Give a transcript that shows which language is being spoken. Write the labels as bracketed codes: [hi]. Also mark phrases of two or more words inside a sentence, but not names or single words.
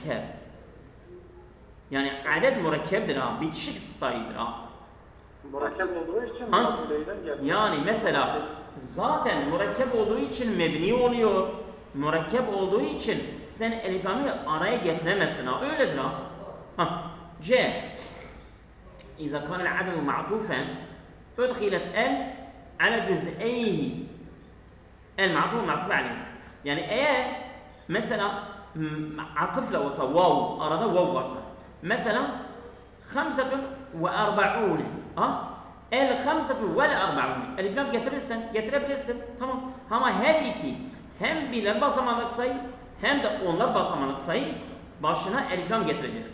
[tr] Yani adet murakkeptir ha. Bitişik sayıdır ha. Murakkep olduğu için mudafu ileyhiden geldi. Yani mesela zaten murakkep olduğu için mebni oluyor. Murakkep olduğu için sen eliflamı araya getiremezsin ha. Öyledir ha. C. [ar] إذا كان العدد معطوفا أدخلت ال على جزئيه المعطوف عليه. [tr] Yani eğer mesela atıfla olsa vav arada vav varsa mesela 45 el 45 eliflam getirebilirsin tamam ama her iki hem birler basamaklık sayı hem de onlar basamaklık sayı başına eliflam getireceksin.